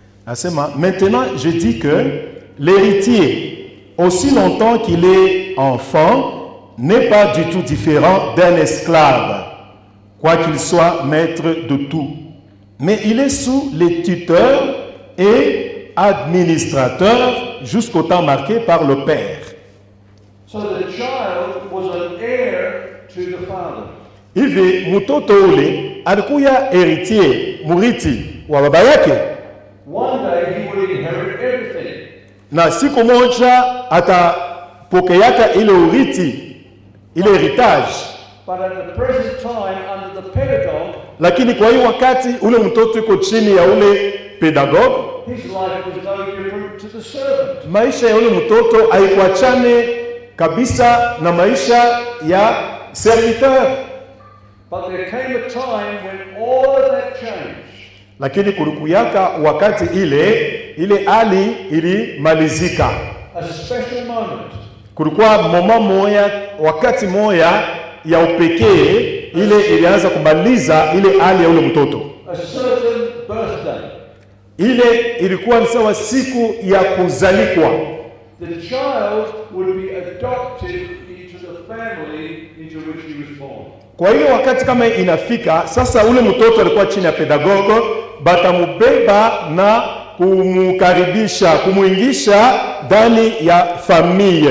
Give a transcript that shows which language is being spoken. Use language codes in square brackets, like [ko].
[sw] Anasema, [fr] maintenant je dis que l'héritier, aussi longtemps qu'il est enfant, n'est pas du tout différent d'un esclave, quoiqu'il soit maître de tout. Mais il est sous les tuteurs et administrateurs jusqu'au temps marqué par le père. [en] So the child was an heir to the father. [sw] Hivi mtoto ule alikuwa héritier, murithi wa baba yake, [en] One day he would inherit everything. [sw] na siku moja atapokeaka ile urithi, ile heritage. [en] But at the present time, under the pedagogue, [sw] Lakini kwa hiyo wakati ule mtoto yuko chini ya ule pedagogue, [en] his life was no different to the servant. [sw] maisha ya ule mtoto haikuachane kabisa na maisha ya serviteur. [en] But there came a time when all of that changed. [sw] Lakini kulikuyaka wakati ile hali ilimalizika. [en] A special moment. [sw] Kulikuwa wakati moya ya upekee ile ilianza kumaliza ile hali ya ule mtoto. [en] A certain birthday. [sw] Ile ilikuwa ni sawa siku ya kuzalikwa. [en] The child would be adopted into the family into which he was born. [sw] Kwa hiyo wakati kama inafika sasa, ule mtoto alikuwa chini ya pedagogo, batamubeba na kumukaribisha, kumuingisha ndani ya familia.